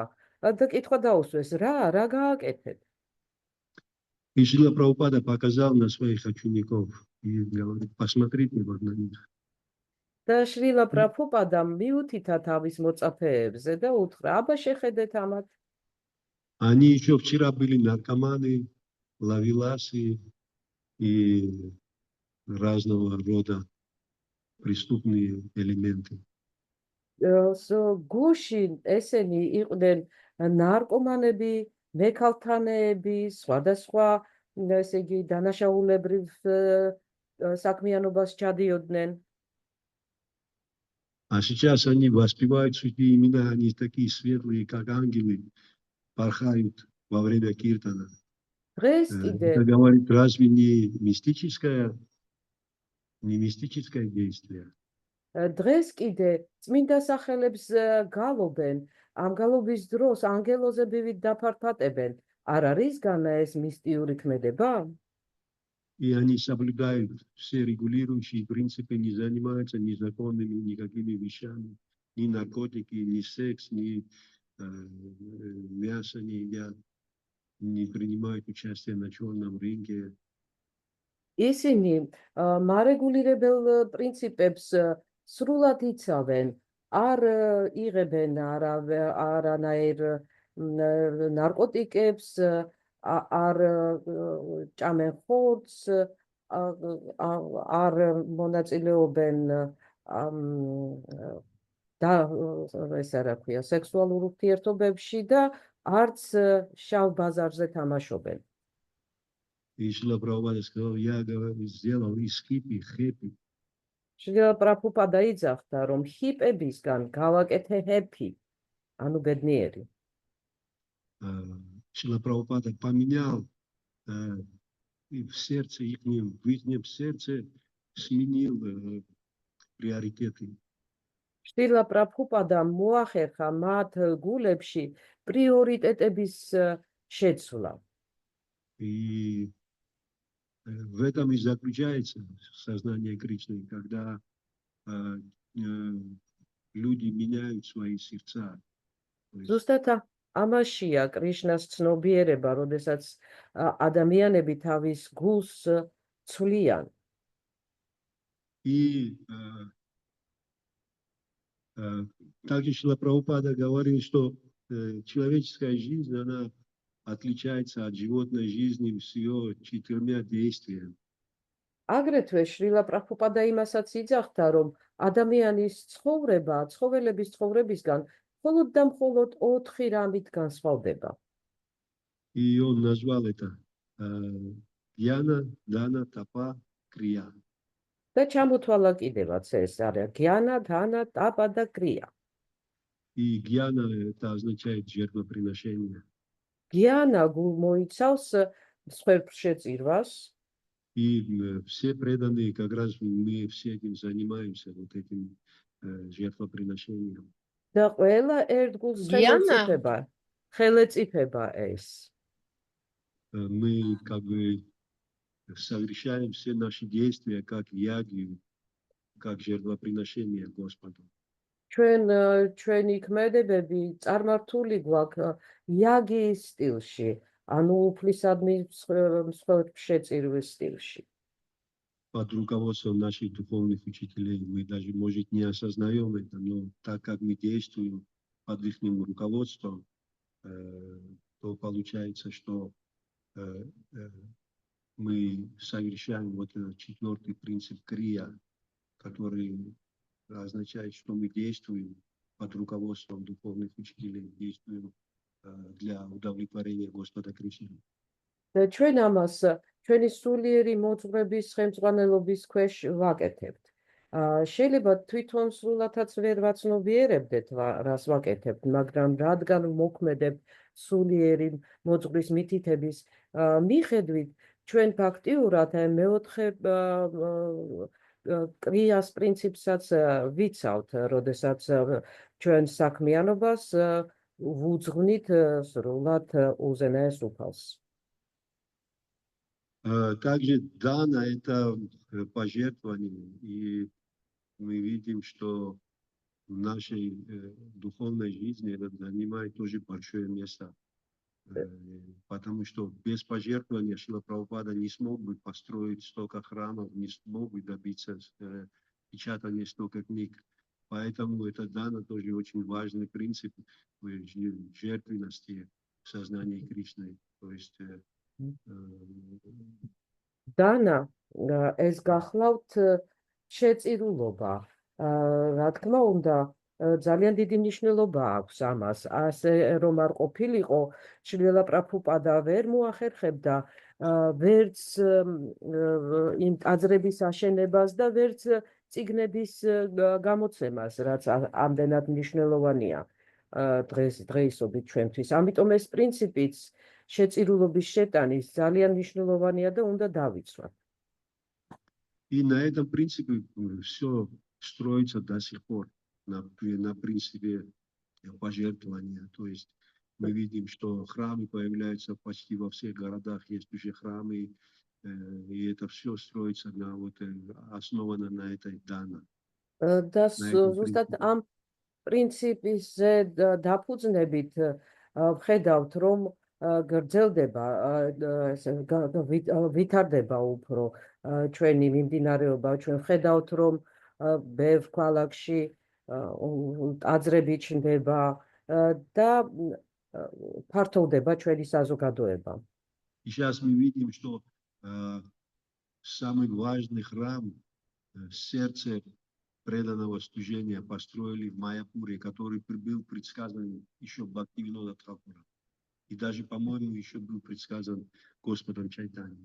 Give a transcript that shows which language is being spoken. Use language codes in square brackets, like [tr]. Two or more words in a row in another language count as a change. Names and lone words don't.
[ka] და კითხვა დაუსვეს, რა გააკეთეთ? [ru] И Шрила Прабхупада показал на своих учеников и говорит, посмотрите вот на них. [ka] და შრილა პრაბჰუპადამ მიუთითა თავის მოწაფეებზე და უთხრა, აბა შეხედეთ ამათ. [ru] Они еще вчера были наркоманы, ловеласы и разного рода преступные элементы. [ka] გუში ესენი იყვნენ ნარკომანები, მექალთანეები, სხვადასხვა ესე იგი დანაშაულებრივ საქმიანობას ჩადიოდნენ. [ru] А сейчас они воспевают святые имена, они такие светлые, как ангелы, порхают во время киртана. [ka] დღეს კიდე [ru] Это говорит, разве не мистическое действие? [ka] დღეს კიდე წმინდა სახელებს გალობენ, ამ გალობის დროს ანგელოზებივით დაფარფატებენ. არ არის განა ეს მისტიური ქმედება? [ru] И они соблюдают все регулирующие принципы, не занимаются незаконными никакими вещами, ни наркотики, ни секс, ни мясо не едят, не принимают участие на черном рынке. [ka] ისინი მარეგულირებელ პრინციპებს სრულად იცავენ, არ იღებენ არანაირ ნარკოტიკებს, არ ჭამენ ხორცს, არ მონაწილეობენ და ეს რა ქვია, სექსუალურ ურთიერთობებში და არც შავ ბაზარზე თამაშობენ. [ru] И Шрила Прабхупада сказал, я сделал из [en] hippie happy. [ka] შრილა პრაბჰუპადა იძახდა, რომ ჰიპებისგან გავაკეთე ჰეპი, ანუ ბედნიერი. [ru] Шрила Прабхупада поменял и в сердце ихнем, в ихнем сердце сменил приоритеты. [ka] შრილა პრაბჰუპადა მოახერხა მათ გულებში პრიორიტეტების შეცვლა. [ru] И в этом и заключается сознание Кришны, когда люди меняют свои сердца. [ka] ზუსტად ამაშია კრიშნას ცნობიერება, როდესაც ადამიანები თავის გულს ცვლიან. [ru] И также Шрила Прабхупада говорил, что человеческая жизнь, она отличается от животной жизни с ее 4 действиями. [ka] აგრეთვე შრილა პრაბჰუპადა იმასაც იძახდა, რომ ადამიანის ცხოვრება ცხოველების ცხოვრებისგან მხოლოდ და მხოლოდ 4 რამით განსხვავდება. [ru] И он назвал это Гьяна, Дана, Тапа, Крия. [ka] და ჩამოთვალა კიდევაც ეს არის გიანა, დანა, ტაპა და კრია. [ru] И Гьяна это означает жертвоприношение. [ka] გიანა მოიცავს მსხვერპლშეწირვას. [ru] И все преданные, как раз мы все этим занимаемся, вот этим жертвоприношением. [ka] და ყველა ერთგულს ხელეწიფება ეს. [ru] Мы как бы совершаем все наши действия как яги, как жертвоприношение Господу. [ka] ჩვენი ქმედებები წარმართული გვაქვს იაგის სტილში, ანუ უფლისადმი მსხვერპლშეწირვის стилში. [ru] Под руководством наших духовных учителей мы даже, может, не осознаем это, но так как мы действуем под их руководством, то получается, что мы совершаем вот этот 4-й принцип крия, который означает, что мы действуем под руководством духовных учителей, действуем для удовлетворения Господа Кришны. [ka] და ჩვენ ამას ჩვენი სულიერი მოძღვრების ხელმძღვანელობის ქვეშ ვაკეთებთ. შეიძლება თვითონ სულათაც ვერ ვაცნობიერებდეთ რას ვაკეთებთ, მაგრამ რადგან მოქმედებთ სულიერი მოძღვრის მითითების მიხედვით, ჩვენ ფაქტიურად მეოთხე კრიას პრინციპსაც ვიცავთ, როდესაც ჩვენ საქმიანობას ვუძღვნით სრულად უზენაეს უფალს. [ru] Также дана – это пожертвование, и мы видим, что в нашей духовной жизни это занимает тоже большое место, потому что без пожертвования Шрила Прабхупада не смог бы построить столько храмов, не смог бы добиться печатания столько книг. Поэтому это дана тоже очень важный принцип жертвенности, сознании Кришны. То есть [ka] დანა ეს გახლავთ შეწირულობა. Რა თქმა უნდა, ძალიან დიდი მნიშვნელობა აქვს ამას. ასე რომ არ ყოფილიყო, შრილა პრაბჰუპადა ვერ მოახერხებდა ვერც იმ ტაძრების აშენებას და ვერც წიგნების გამოცემას, რაც ამდენად მნიშვნელოვანია დღეისობით ჩვენთვის. ამიტომ ეს პრინციპიც შეწირულობის შეტანის ძალიან მნიშვნელოვანია და უნდა დავიცვათ. [ru] и на этом принципе все строится до сих пор, на принципе пожертвования. То есть мы видим, что храмы появляются почти во всех городах, есть уже храмы, и это все строится основано на этой дана. [ka] და ზუსტად ამ პრინციპზე დაფუძნებით ვხედავთ, რომ გრძელდება, ვითარდება უფრო ჩვენი მიმდინარეობა. ჩვენ ვხედავთ, რომ ბევრ ქალაქში ტაძრები ჩნდება და ფართოვდება ჩვენი საზოგადოება. [ru] Сейчас мы видим, что самый важный храм, сердце преданного служения построили в Майяпуре, который был предсказан еще Бхактивинода Тхакура. И даже, по-моему, еще был предсказан Господом Чайтаньей.